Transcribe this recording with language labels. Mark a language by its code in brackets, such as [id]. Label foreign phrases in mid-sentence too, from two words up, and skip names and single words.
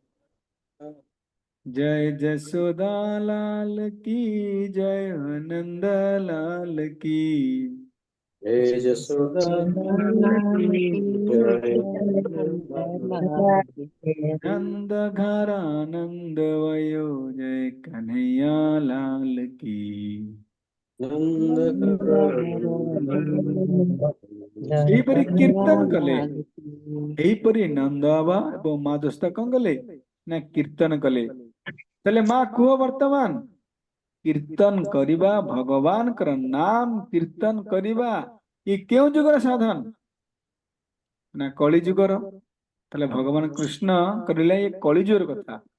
[hi] जय जसोदा लाल की जय हो नंद लाल की जय जसोदालाल की जय नंद घर आनंद वयो जय कन्हैया लाल की नंद [or] ଏହିପରି କୀର୍ତ୍ତନ କଲେ ଏହିପରି ନନ୍ଦ ବାବା ଏବଂ ମା ଦୋସ୍ତ କଣ କଲେ ନା କୀର୍ତ୍ତନ କଲେ ତାହେଲେ ମା କୁହ ବର୍ତ୍ତମାନ କୀର୍ତ୍ତନ କରିବା ଭଗବାନଙ୍କର ନାମ କୀର୍ତ୍ତନ କରିବା ଏ କେଉଁ ଯୁଗର ସାଧନ ନା କଳି ଯୁଗର ତାହେଲେ ଭଗବାନ କୃଷ୍ଣ କରିଲେ ଏ କଳି ଯୁଗର କଥା